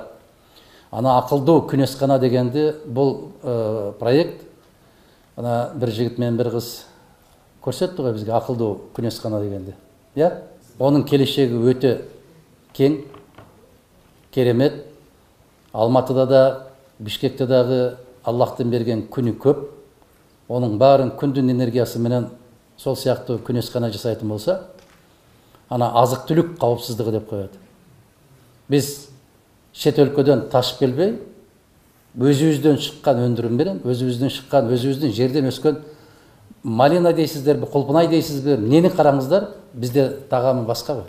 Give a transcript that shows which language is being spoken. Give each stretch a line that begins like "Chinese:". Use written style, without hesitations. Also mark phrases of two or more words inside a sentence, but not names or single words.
Kyrgyz: Ана акылдуу күнөскана дегенди, бул проект, ана бир жигит менен бир кыз көрсөттү го бизге акылдуу күнөскана дегенди. Я? Онун келешеги өтө кең, керемет. Алматыда да, Бишкекте дагы Аллахтын берген күнү көп. Онун баарын күндүн энергиясы менен сол сыяктуу күнөскана жасайтын болса, ана азык-түлүк каупсуздугу деп коет. Биз чет өлкөдөн ташып келбей, өзүбүздөн чыккан өндүрүм менен, өзүбүздөн чыккан, өзүбүздүн жерден өскөн малина дейсиздерби, кулпунай дейсизби, эмнени караңыздар, бизде тагамы башка го.